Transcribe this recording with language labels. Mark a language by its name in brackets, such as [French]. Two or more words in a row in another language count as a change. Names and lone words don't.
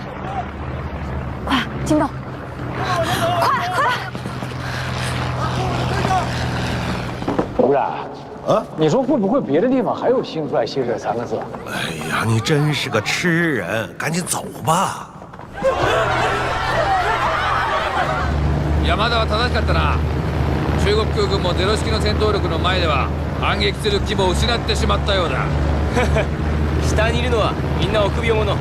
[Chinese] 快，金豆！快！吴然，啊，你说会不会别的地方还有新帅新这3个字？哎呀，你真是个痴人，赶紧走吧。 [Japanese] 山田は正しかったな。中国空軍もゼロ式の戦闘力の前では反撃する気も失ってしまったようだ。下にいるのはみんな臆病者。